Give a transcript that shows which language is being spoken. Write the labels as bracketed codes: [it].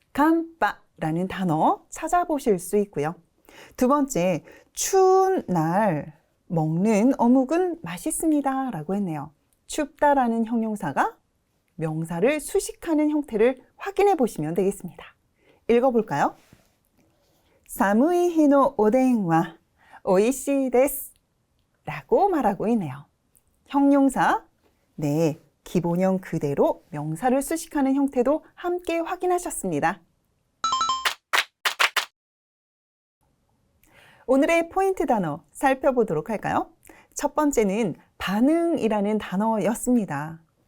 [ko] 간파라는 단어 찾아보실 수 있고요. 두 번째, 추운 날 먹는 어묵은 맛있습니다 라고 했네요. 춥다라는 형용사가 명사를 수식하는 형태를 확인해 보시면 되겠습니다. 읽어볼까요? [ja] 寒い日のおでんは美味しいです [ko] 라고 말하고 있네요. 형용사, 네, 기본형 그대로 명사를 수식하는 형태도 함께 확인하셨습니다. 오늘의 포인트 단어 살펴보도록 할까요? 첫 번째는 반응이라는 단어였습니다.